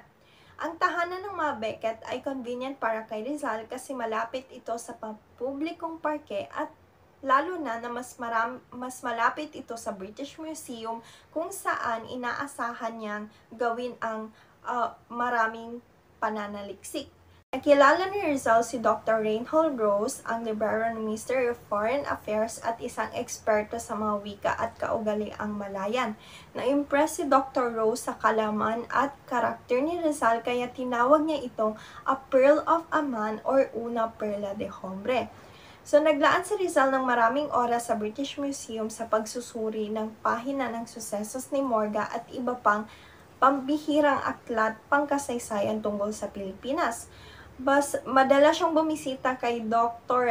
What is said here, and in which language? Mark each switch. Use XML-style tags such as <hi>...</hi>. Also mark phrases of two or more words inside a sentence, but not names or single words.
<tl>Ang tahanan ng mga Beckett ay convenient para kay Rizal kasi malapit ito sa publikong parke at lalo na mas malapit ito sa British Museum kung saan inaasahan niyang gawin ang maraming pananaliksik. Nakilala ni Rizal si Dr. Reinhold Rose, ang libero ng Ministry of Foreign Affairs at isang eksperto sa mga wika at kaugaliang Malayan. Na-impress si Dr. Rose sa kalaman at karakter ni Rizal kaya tinawag niya itong</tl> <en>a pearl of a man</en> <tl>or</tl> <es>una perla de hombre.</es> <tl>So, naglaan si Rizal ng maraming oras sa British Museum sa pagsusuri ng pahina ng susesos ni Morga at iba pang pambihirang aklat pangkasaysayan tungkol sa Pilipinas. Madalas siyang bumisita kay Dr.</tl>